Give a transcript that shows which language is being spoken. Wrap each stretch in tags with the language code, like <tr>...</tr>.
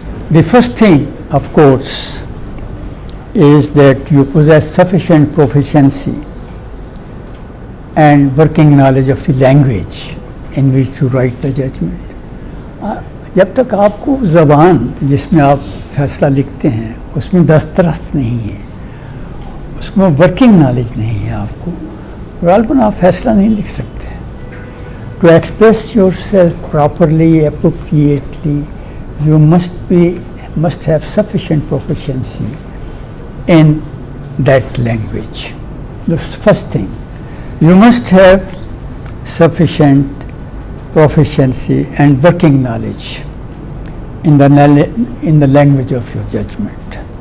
<en>The first thing, of course, is that you possess sufficient proficiency and working knowledge of the language in which to write the judgment.</en> <ur>جب تک آپ کو زبان جس میں آپ فیصلہ لکھتے ہیں اس میں دسترس نہیں ہے, اس میں ورکنگ نالج نہیں ہے آپ کو, غالباً آپ فیصلہ نہیں لکھ سکتے.</ur> <en>To express yourself properly, appropriately, you must have sufficient proficiency in that language. That's the first thing. You must have sufficient proficiency and working knowledge in the language of your judgment.</en>